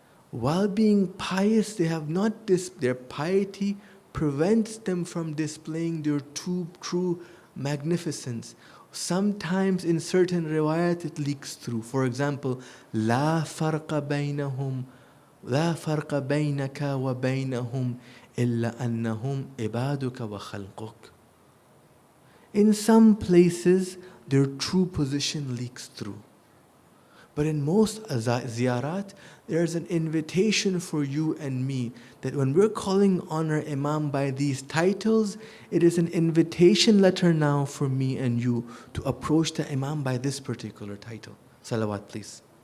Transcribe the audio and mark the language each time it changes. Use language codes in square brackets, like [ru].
[en] While being pious, they have not their piety prevents them from displaying their true magnificence. Sometimes in certain riwayat it leaks through. For example, [ar] لا فرق بينهم لا فرق بينك وبينهم إلا أنهم عبادك وخلقك. [en] In some places, their true position leaks through. But in most ziyarat, there's an invitation for you and me that when we're calling on our Imam by these titles, it is an invitation letter now for me and you to approach the Imam by this particular title. Salawat, please.